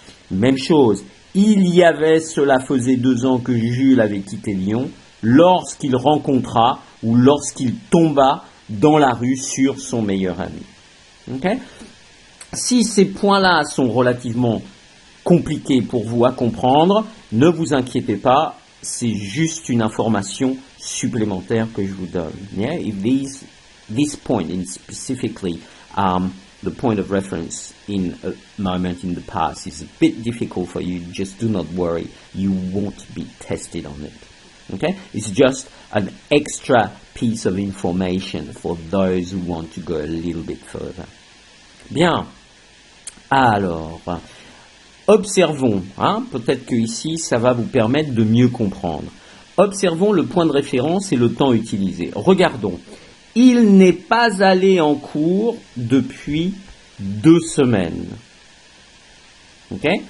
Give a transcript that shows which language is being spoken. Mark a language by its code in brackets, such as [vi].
[fr] Même chose, cela faisait 2 ans que Jules avait quitté Lyon, lorsqu'il rencontra ou lorsqu'il tomba dans la rue sur son meilleur ami. Okay? Si ces points-là sont relativement compliqués pour vous à comprendre, ne vous inquiétez pas, c'est juste une information supplémentaire que je vous donne. [en] Yeah? If this point in specifically, the point of reference in a moment in the past is a bit difficult for you, just do not worry, you won't be tested on it. Okay? It's just an extra piece of information for those who want to go a little bit further. [fr] Bien. Alors, observons, peut-être que ici, ça va vous permettre de mieux comprendre. Observons le point de référence et le temps utilisé. Regardons. Il n'est pas allé en cours depuis 2 semaines. Ok?